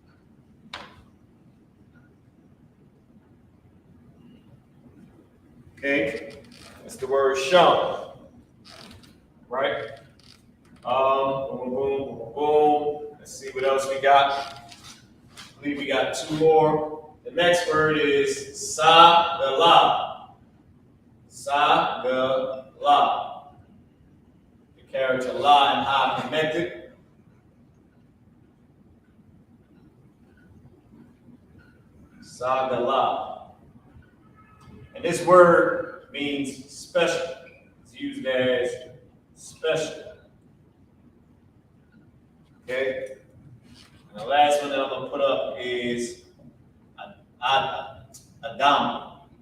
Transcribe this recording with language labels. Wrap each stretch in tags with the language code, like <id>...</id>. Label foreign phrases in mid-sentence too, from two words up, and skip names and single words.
<en>Okay, that's the word shum. Right? Boom, boom, boom, boom. Let's see what else we got. I believe we got two more. The next word is sa-ga-la. Sa-ga-la. The character la and ha connected. Sa-ga-la. And this word means special. It's used as special. Okay? And the last one that I'm going to put up is Adam.</en>